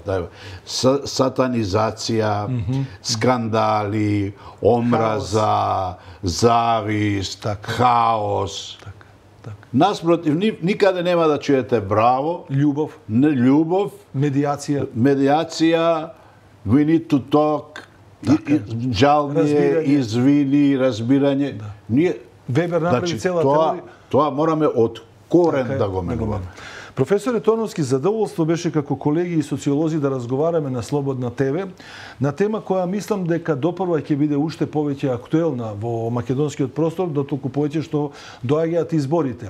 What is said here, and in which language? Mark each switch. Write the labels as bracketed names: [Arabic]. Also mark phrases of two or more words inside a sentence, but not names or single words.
[Macedonian] Сатанизација, скандали, омраза, завист, хаос. Наспротив, никаде нема да чуете браво, љубов, медијација, [English] we need to talk, [Macedonian] жалње, извини, разбирање. Вебер направи цела теорија. Тоа мораме од корен да го менуваме. Професоре Тоновски, задоволство беше како колеги и социолози да разговараме на Слободна ТВ на тема која мислам дека допрва ќе биде уште повеќе актуелна во македонскиот простор, дотолку повеќе што доаѓаат изборите.